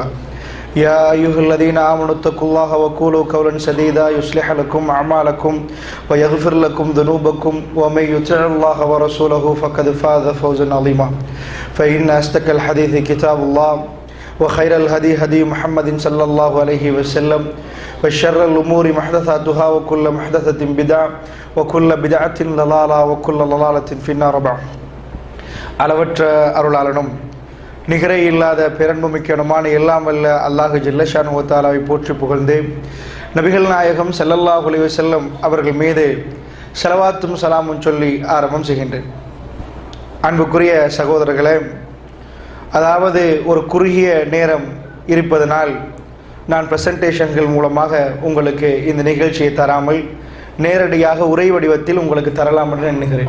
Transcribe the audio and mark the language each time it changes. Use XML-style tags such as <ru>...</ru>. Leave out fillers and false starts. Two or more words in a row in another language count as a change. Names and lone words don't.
<ar>يا أيها الذين آمنوا اتقوا الله وقولوا قولا سديدا يصلح لكم أعمالكم ويغفر لكم ذنوبكم ومن يطع الله ورسوله فقد فاز فوزا عظيما. فإن أصدق الحديث كتاب الله وخير الهدي هدي محمد صلى الله عليه وسلم وشر الأمور محدثاتها وكل محدثة بدعة وكل بدعة ضلالة وكل ضلالة في النار.</ar> <ta>அளவற்ற அருளாளனும் நிகரே இல்லாத பேரன்புமிக்கணுமான எல்லாம் வல்ல அல்லாஹ்</ta> <ar>جل شأنه وتعالى</ar> <ta>போற்றி புகழ்ந்து நபிகள் நாயகம்</ta> <ar>صلى الله عليه وسلم</ar> <ta>அவர்கள் மீது ஸலவாத்தும் சலாமும் சொல்லி ஆரம்பம் செய்கின்றேன். அன்புக்குரிய சகோதரர்களே, அதாவது ஒரு குறுகிய நேரம் இருப்பதனால் நான் பிரசன்டேஷன்கள் மூலமாக உங்களுக்கு இந்த நிகழ்ச்சியை தராமல் நேரடியாக உரை வடிவத்தில் உங்களுக்கு தரலாம் என்று எண்ணுகிறேன்.</ta>